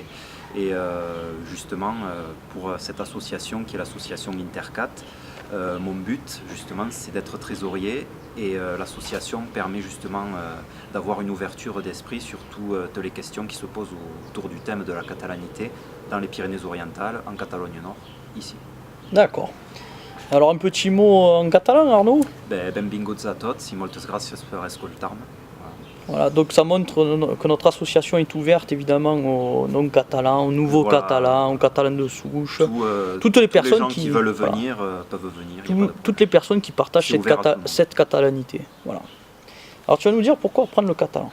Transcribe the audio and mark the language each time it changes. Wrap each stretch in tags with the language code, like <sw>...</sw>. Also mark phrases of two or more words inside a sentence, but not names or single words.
<fr>Et justement, pour cette association qui est l'association Intercat, mon but justement c'est d'être trésorier et l'association permet justement d'avoir une ouverture d'esprit sur toutes les questions qui se posent autour du thème de la catalanité dans les Pyrénées-Orientales, en Catalogne Nord, ici. D'accord. Alors un petit mot en catalan Arnaud.</fr> <ca>Benvinguts a tots i moltes gràcies per escoltar-me.</ca> <fr>Voilà, donc ça montre que notre association est ouverte évidemment aux non-catalans, aux nouveaux catalans, aux catalans de souche. Toutes les personnes gens qui veulent venir peuvent venir. Toutes les personnes qui partagent cette catalanité. Voilà. Alors tu vas nous dire pourquoi apprendre le catalan.</fr>